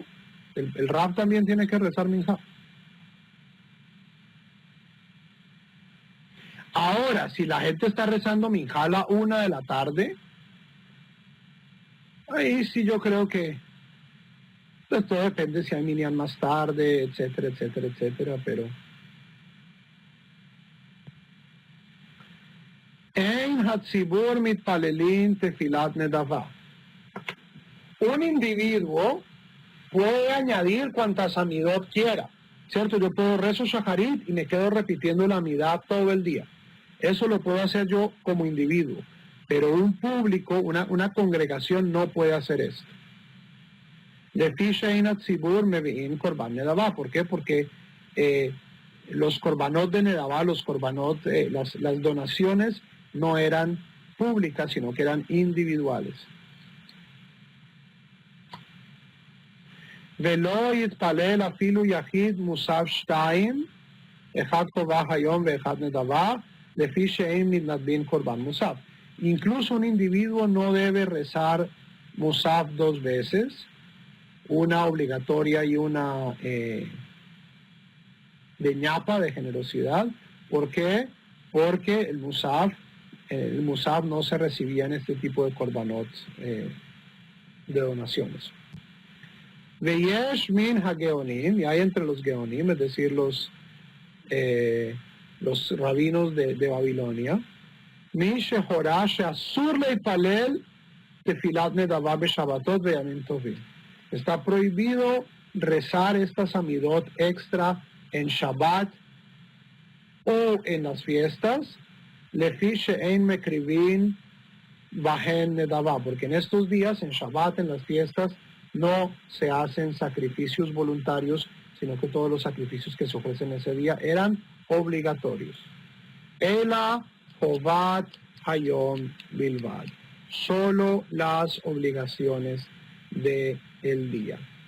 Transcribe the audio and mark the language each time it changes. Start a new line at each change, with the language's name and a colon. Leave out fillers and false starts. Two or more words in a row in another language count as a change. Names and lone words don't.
Spanish: El Rab también tiene que rezar minjá. Ahora, si la gente está rezando minjá a la 1 de la tarde, ahí sí yo creo que pues todo depende si hay minyan más tarde, etcétera, etcétera, etcétera, pero
Hebrew: אין הציבור מתפללין תפילת נדבה.
Spanish: Un individuo puede añadir cuantas amidot quiera, ¿cierto? Yo puedo rezo shacharit y me quedo repitiendo la amidad todo el día. Eso lo puedo hacer yo como individuo, pero un público, una congregación no puede hacer esto. ¿Por qué? Porque los korbanot de Nedavá, los korbanot, las donaciones no eran públicas, sino que eran individuales.
Hebrew: ולא יתפלל אפילו יחיד מוסף שתים, אחד חובת היום ואחד נדבה, לפי שאין מתנדבין קרבן מוסף.
Spanish: Incluso un individuo no debe rezar musav 2 veces, una obligatoria y una de ñapa, de generosidad. ¿Por qué? Porque el musaf no se recibía en este tipo de korbanot de donaciones.
Hebrew: ויש מן הגאונים,
Spanish: y hay entre los geonim, es decir, los rabinos de Babilonia,
Hebrew: מי שהורה שאסור להתפלל תפילת נדבה בשבתות וימים טובים.
Spanish: Está prohibido rezar estas amidot extra en Shabbat o en las fiestas.
Hebrew: לפי שאין מקריבין בהן נדבה,
Spanish: porque en estos días, en Shabbat, en las fiestas, no se hacen sacrificios voluntarios, sino que todos los sacrificios que se ofrecen ese día eran obligatorios.
Hebrew: אלא חובת היום בלבד.
Spanish: Solo las obligaciones del día.